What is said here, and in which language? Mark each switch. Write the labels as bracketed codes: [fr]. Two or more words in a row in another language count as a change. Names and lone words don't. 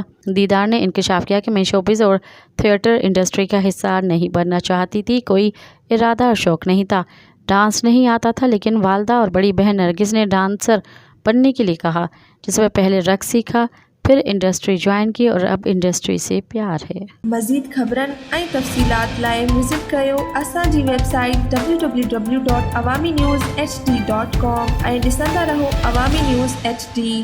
[ur] دیدار نے انکشاف کیا کہ میں شوبز اور تھیٹر انڈسٹری کا حصہ نہیں بننا چاہتی تھی، کوئی ارادہ اور شوق نہیں تھا، ڈانس نہیں آتا تھا، لیکن والدہ اور بڑی بہن نرگس نے ڈانسر بننے کے لیے کہا، جس میں پہلے رقص سیکھا، پھر انڈسٹری جوائن کی اور اب انڈسٹری سے پیار ہے۔ [sd] مزید خبرن ऐं तफ़सीलात लाइ विज़िट कयो असांजी वेबसाइट www.awamiNewsHD.com ऐं ॾिसंदा रहो अवामी न्यूज़ HD।